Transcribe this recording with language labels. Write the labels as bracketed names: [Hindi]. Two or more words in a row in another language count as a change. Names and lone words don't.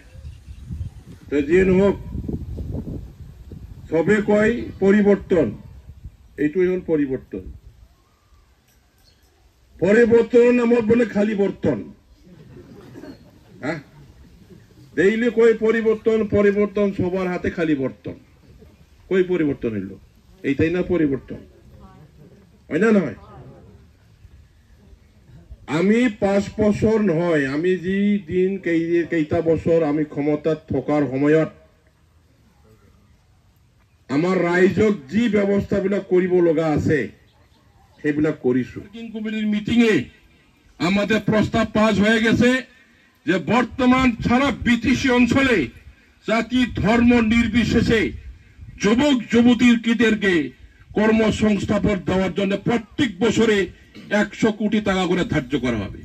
[Assamese] তো যিয়ে নহওক, চবে কয় পৰিৱৰ্তন, এইটোৱে হ'ল পৰিৱৰ্তন। পৰিৱৰ্তনৰ নামত বোলে খালি বৰ্তন, ডেইলি কয় পৰিৱৰ্তন পৰিৱৰ্তন, [Bangla] সবার হাতে খালি বর্তন। কই পরিবর্তন হইল? এইটাই না পরিবর্তন, হয় না? [Assamese] নহয়, আমি 5 বছর নহয়, আমি যি দিন কেইটা বছর আমি ক্ষমতাত থকাৰ সময়ত আমাৰ ৰাইজক যি ব্যৱস্থাবিলাক কৰিব লগা আছে সেইবিলাক কৰিছো। কমিটিৰ মিটিঙে [Bangla] আমাদের প্রস্তাব পাস হয়ে গেছে যে বর্তমান সারা বিটিসি অঞ্চলে জাতি ধর্ম নির্বিশেষে যুবক যুবতীদেরকে কর্মসংস্থাপন দেওয়ার জন্য প্রত্যেক বছরে 100 কোটি টাকা করে ধার্য করা হবে।